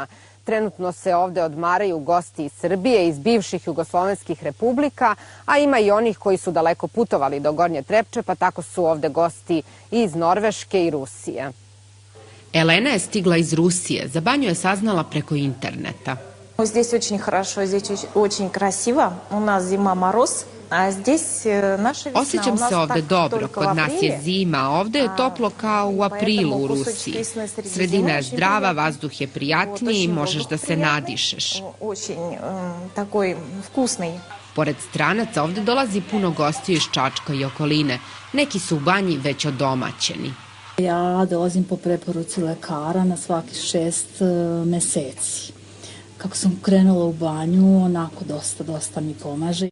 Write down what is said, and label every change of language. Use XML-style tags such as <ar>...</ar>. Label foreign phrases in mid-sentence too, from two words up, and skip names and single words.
<sr>Trenutno se ovde odmaraju gosti iz Srbije, iz bivših jugoslovenskih republika, a ima i onih koji su daleko putovali do Gornje Trepče, pa tako su ovde gosti iz Norveške i Rusije. Elena je stigla iz Rusije. Za banju je saznala preko interneta.</sr> <ru>Здесь очень хорошо, здесь очень красиво. У нас зима мороз, а здесь наша весна.</ru> <sr>Osjećam se ovde dobro. Kod nas je zima, a ovde je toplo kao u aprilu u Rusiji. Sredina je zdrava, vazduh je prijatniji i možeš da se nadišeš.</sr> <ru>Очень такой вкусный.</ru> <sr>Pored stranaca ovde dolazi puno gostiju iz Čačka i okoline. Neki su u banji već odomaćeni. Ja dolazim po preporuci lekara na svaki 6 meseci. Kako sam krenula u banju, onako dosta mi pomaže.</sr>